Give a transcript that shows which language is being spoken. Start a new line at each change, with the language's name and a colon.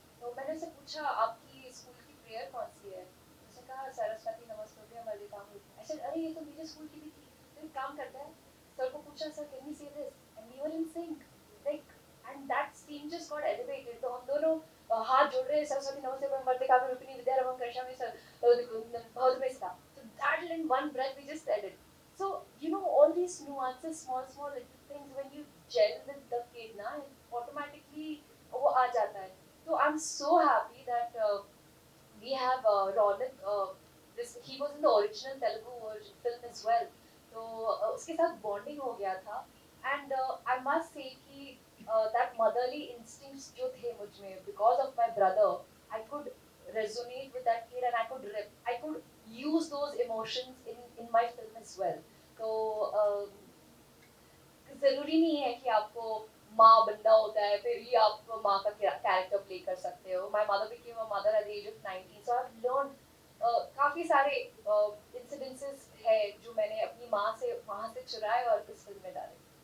Hindi: तो मैंने उसे पूछा आपकी स्कूल की प्रेयर कौन सी है. उसने कहा
Sanskrit: सरस्वती नमस्तुभ्यं वरदामि.
Hindi: ऐसे अरे ये तो मेरे स्कूल की भी थी. तो एक काम करता है, सर को पूछा
English: Sir can we say this, and we were in sync, like, and that scene just got elevated.
Hindi: तो हम दोनों हाथ जोड़ रहे हैं,
Sanskrit: सरस्वती नमस्तुभ्यं वरदामि रूपिणी विद्यारंभं करिष्यामि भवतुमे सदा.
English: So that in one breath we just said it. So all these nuances, small little things, when you gel with the kid na, automatically
Hindi: वो आ जाता है.
English: So I'm so happy that we have Ronak. He was in the original Telugu film as well.
Hindi: तो उसके साथ bonding हो गया था.
English: And I must say कि that motherly instincts
Hindi: जो थे मुझ में,
English: because of my brother, I could resonate with that kid and I could use those emotions in my film as well.
Hindi: तो जरूरी नहीं है कि आपको माँ बनना होता है फिर ही आप माँ का कैरेक्टर प्ले कर सकते हो.
English: My mother became a mother at the age of 19, so I've learned
Hindi: काफी सारे incidences है जो मैंने अपनी माँ से वहाँ से चुराए और इस फिल्म में डाले.